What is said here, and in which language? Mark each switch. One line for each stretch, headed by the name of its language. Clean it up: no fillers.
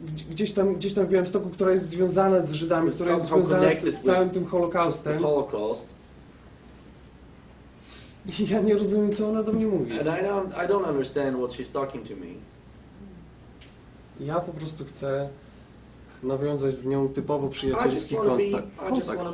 Polish: Gdzieś tam w Białymstoku, która jest związana z Żydami, która jest związana z całym tym Holokaustem. I ja nie rozumiem, co ona do mnie mówi.
English: And I don't understand what she's talking to me.
Polish: Ja po prostu chcę nawiązać z nią typowo przyjacielski kontakt.